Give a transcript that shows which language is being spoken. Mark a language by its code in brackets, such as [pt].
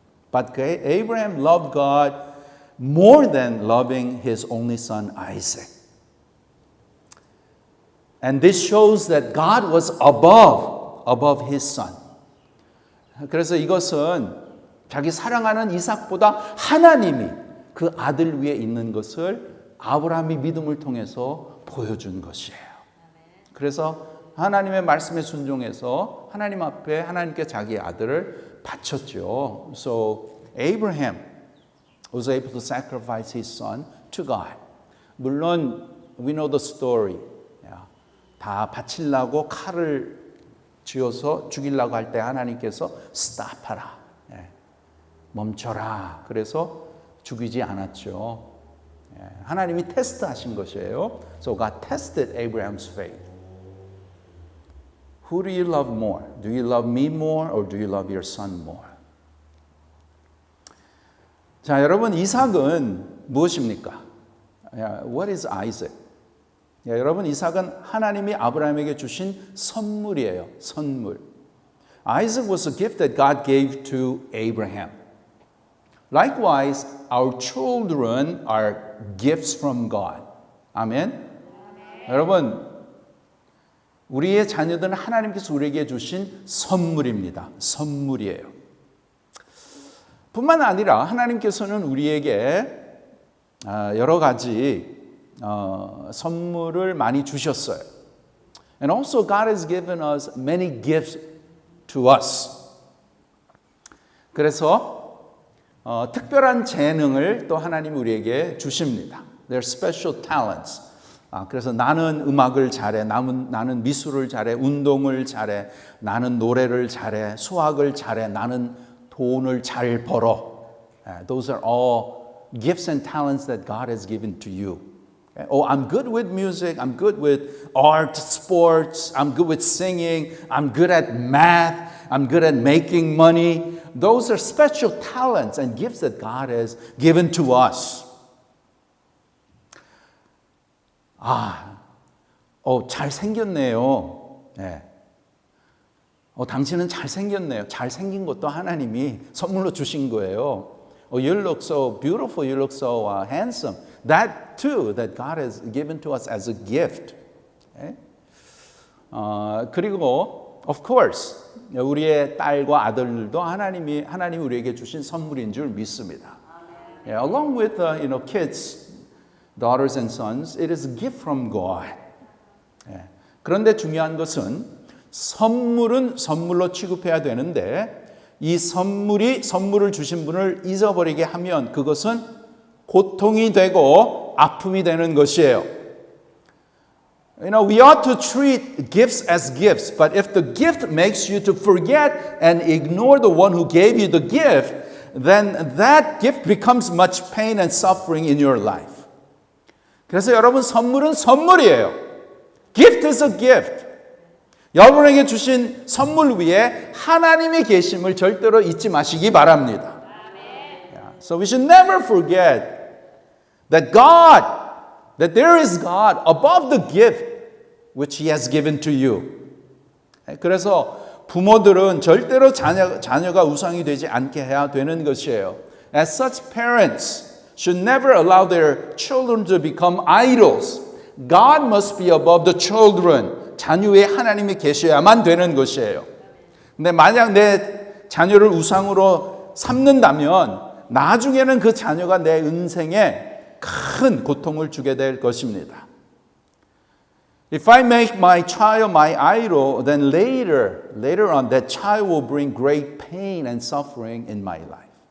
[en] But Abraham loved God more than loving his only son Isaac. And this shows that God was above his son. [ko] 그래서 이것은 자기 사랑하는 이삭보다 하나님이 그 아들 위에 있는 것을 아브라함이 믿음을 통해서 보여준 것이에요. 그래서 하나님의 말씀에 순종해서 하나님 앞에 하나님께 자기 아들을 바쳤죠. [en] So Abraham was able to sacrifice his son to God. 물론 we know the story. [ko] 다 바치려고 칼을 쥐어서 죽이려고 할 때 하나님께서 stop하라. 멈춰라. 그래서 죽이지 않았죠. 하나님이 테스트하신 것이에요. [en] So God tested Abraham's faith. Who do you love more? Do you love me more or do you love your son more? [ko] 자, 여러분 이삭은 무엇입니까? [en] What is Isaac? [ko] 여러분 이삭은 하나님이 아브라함에게 주신 선물이에요. 선물. [en] Isaac was a gift that God gave to Abraham. Likewise, our children are gifts from God. [ko] 아멘. 여러분 우리의 자녀들은 하나님께서 우리에게 주신 선물입니다. 선물이에요. 뿐만 아니라 하나님께서는 우리에게 여러 가지 선물을 많이 주셨어요. [en] And also God has given us many gifts to us. [ko] 그래서 특별한 재능을 또 하나님이 우리에게 주십니다. [en] They're special talents. [ko] 그래서 나는 음악을 잘해, 나는 미술을 잘해, 운동을 잘해, 나는 노래를 잘해, 수학을 잘해, 나는 돈을 잘 벌어. [en] Those are all gifts and talents that God has given to you. Oh, I'm good with music, I'm good with art, sports, I'm good with singing, I'm good at math, I'm good at making money. Those are special talents and gifts that God has given to us. [ko] 잘생겼네요. 네. 당신은 잘생겼네요. 잘생긴 것도 하나님이 선물로 주신 거예요. [en] You look so beautiful, you look so handsome. That too, that God has given to us as a gift. Okay? [ko] 그리고 [en] of course [ko] 우리의 딸과 아들들도 하나님이 우리에게 주신 선물인 줄 믿습니다. [en] Yeah, along with kids, daughters and sons, it is a gift from God. Yeah. [ko] 그런데 중요한 것은 선물은 선물로 취급해야 되는데 이 선물을 주신 분을 잊어버리게 하면 그것은 고통이 되고 아픔이 되는 것이에요. [en] We ought to treat gifts as gifts, but if the gift makes you to forget and ignore the one who gave you the gift, then that gift becomes much pain and suffering in your life. [ko] 그래서 여러분 선물은 선물이에요. [en] Gift is a gift. [ko] 여러분에게 주신 선물 위에 하나님이 계심을 절대로 잊지 마시기 바랍니다. [en] Yeah. So we should never forget that there is God above the gift which He has given to you. [ko] 그래서 부모들은 절대로 자녀가 우상이 되지 않게 해야 되는 것이에요. [en] As such, parents should never allow their children to become idols. God must be above the children. [ko] 자녀에 하나님이 계셔야만 되는 것이에요. 근데 만약 내 자녀를 우상으로 삼는다면 나중에는 그 자녀가 내 인생에 큰 고통을 주게 될 것입니다. [en] If I make my child my idol, then later on that child will bring great pain and suffering in my life.